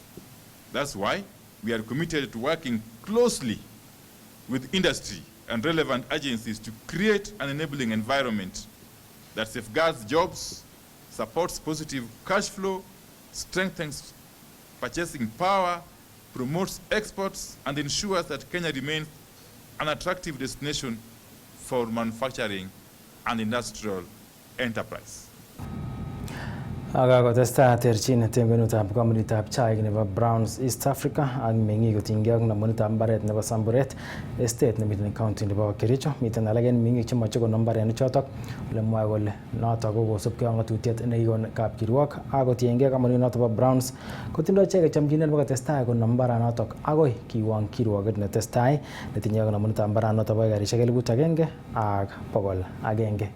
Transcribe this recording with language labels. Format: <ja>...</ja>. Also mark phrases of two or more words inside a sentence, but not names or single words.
<en>That's why we are committed to working closely with industry and relevant agencies to create an enabling environment that safeguards jobs, supports positive cash flow, strengthens purchasing power, promotes exports, and ensures that Kenya remains an attractive destination for manufacturing and industrial enterprise.</en> <kln>Akakotestai terchinet eng kwenutab kompunitab chaik nebo Browns East Africa ak meng'ik kotinygei ak namunetab mbaret nebo Samburet estate nemiten county nebo Kericho. Miten alak en meng'ik chemoche konom mbarenichotok ole mwae kole notok ko kosubkei ak ng'atutiet nekikon kapkirwok ak kotiengei kampunit notok bo Browns kotindoi icheket chomchinet nebo kotestai konom mbaranotok akoi kiwong kirwoket netestai netinye ak namunetab mbaranotok bo ekarishek 1,100.</kln>